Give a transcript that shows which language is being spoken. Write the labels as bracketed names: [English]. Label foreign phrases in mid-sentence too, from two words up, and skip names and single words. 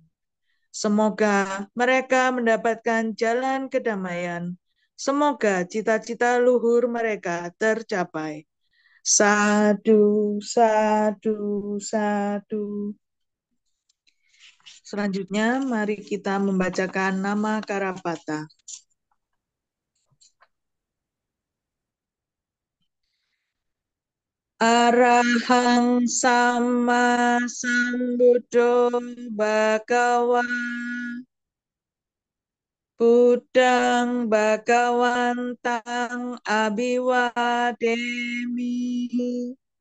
[Indonesian] Semoga mereka mendapatkan jalan kedamaian. Semoga cita-cita luhur mereka tercapai. [Pali] Sadu, sadu, sadu. [Indonesian] Selanjutnya, mari kita membacakan nama Karapata. [Pali] Arahang sama sambuddho bhagawa Buddhang bhagawantang abhiwademi.